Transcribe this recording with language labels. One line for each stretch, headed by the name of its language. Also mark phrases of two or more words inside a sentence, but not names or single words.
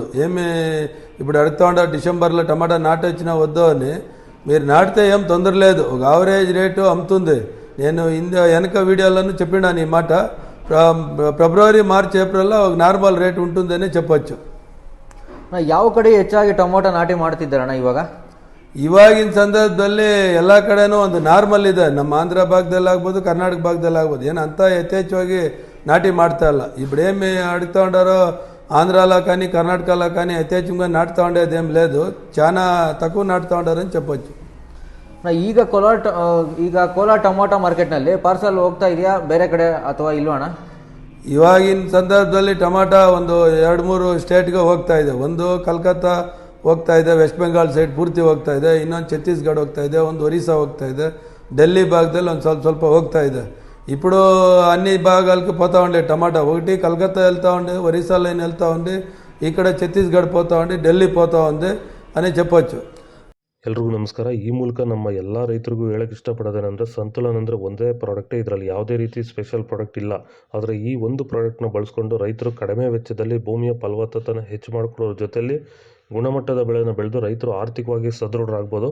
Telugu: ఏమి ఇప్పుడు అడుగుతా ఉండారు డిసెంబర్లో టమాటా నాటొచ్చిన వద్దు అని. మీరు నాటితే ఏం తొందర లేదు, ఒక
English: average rate
Telugu: అమ్ముతుంది. నేను వెనక వీడియోలను చెప్పినాను ఈ మాట. ఫిబ్రవరి మార్చ్ ఏప్రిల్లో ఒక
English: normal rate
Telugu: ఉంటుందని చెప్పొచ్చు.
Kannada: ಯಾವ ಕಡೆ ಹೆಚ್ಚಾಗಿ ಟೊಮೊಟೊ ನಾಟಿ ಮಾಡ್ತಿದ್ದಾರಣ್ಣ ಇವಾಗಿನ ಸಂದರ್ಭದಲ್ಲಿ ಎಲ್ಲ ಕಡೆನೂ ಒಂದು ನಾರ್ಮಲ್ ಇದೆ. ನಮ್ಮ ಆಂಧ್ರ ಭಾಗದಲ್ಲಿ ಆಗ್ಬೋದು, ಕರ್ನಾಟಕ ಭಾಗದಲ್ಲಿ ಆಗ್ಬೋದು. ಏನು ಅಂತ ಯಥೇಚ್ಛವಾಗಿ ನಾಟಿ ಮಾಡುತಾ
Telugu: ఇప్పుడు ఏమి అడుగుతూ ఉండారో ఆంధ్రాలో కానీ కర్ణాటకలో కానీ యథేచ్ఛంగా నాటుతూ ఉండేది ఏం లేదు, చాలా తక్కువ నాటుతూ ఉండారని చెప్పొచ్చు.
Kannada: ಈಗ ಕೋಲಾರ ಟೊಮೊಟೊ ಮಾರ್ಕೆಟ್ನಲ್ಲಿ ಪಾರ್ಸಲ್ ಹೋಗ್ತಾ ಇದೆಯಾ ಬೇರೆ ಕಡೆ ಅಥವಾ ಇಲ್ವಣ್ಣ? ಇವಾಗಿನ ಸಂದರ್ಭದಲ್ಲಿ ಟೊಮಾಟೊ ಒಂದು 2-3 ಸ್ಟೇಟ್ಗೆ ಹೋಗ್ತಾ ಇದೆ. ಒಂದು ಕಲ್ಕತ್ತಾ ಹೋಗ್ತಾ ಇದೆ, ವೆಸ್ಟ್ ಬೆಂಗಾಲ್ ಸೈಡ್ ಪೂರ್ತಿ ಹೋಗ್ತಾ ಇದೆ, ಇನ್ನೊಂದು ಛತ್ತೀಸ್ಗಢ ಹೋಗ್ತಾ ಇದೆ, ಒಂದು ಒರಿಸ್ಸಾ ಹೋಗ್ತಾ ಇದೆ, ఢిల్లీ భాగದಲ್ಲಿ ಒಂದು ಸ್ವಲ್ಪ ಹೋಗ್ತಾ ಇದೆ.
Telugu: ఇప్పుడు అన్ని భాగాలకు పోతా ఉండే టమాటా. ఒకటి కలకత్తా వెళ్తూ ఉండే, ఒరిస్సా లైన్ వెళ్తూ ఉంది, ఇక్కడ ఛత్తీస్గఢ్ పోతా ఉండి, ఢిల్లీ పోతా ఉంది అని చెప్పొచ్చు.
Kannada: ಎಲ್ರಿಗೂ ನಮಸ್ಕಾರ. ಈ ಮೂಲಕ ನಮ್ಮ ಎಲ್ಲ ರೈತರಿಗೂ ಹೇಳಕ್ಕೆ ಇಷ್ಟಪಡೋದೇನೆಂದರೆ, ಸಂತುಲನ್ ಅಂದರೆ ಒಂದೇ ಪ್ರಾಡಕ್ಟೇ, ಇದರಲ್ಲಿ ಯಾವುದೇ ರೀತಿ
English: special product
Kannada: ಇಲ್ಲ. ಆದರೆ ಈ ಒಂದು ಪ್ರಾಡಕ್ಟ್ನ ಬಳಸ್ಕೊಂಡು ರೈತರು ಕಡಿಮೆ ವೆಚ್ಚದಲ್ಲಿ ಭೂಮಿಯ ಫಲವತ್ತತೆಯನ್ನು ಹೆಚ್ಚು ಮಾಡಿಕೊಳ್ಳೋದ್ರ ಜೊತೆಯಲ್ಲಿ ಗುಣಮಟ್ಟದ ಬೆಳೆಯನ್ನು ಬೆಳೆದು ರೈತರು ಆರ್ಥಿಕವಾಗಿ ಸದೃಢರಾಗ್ಬೋದು.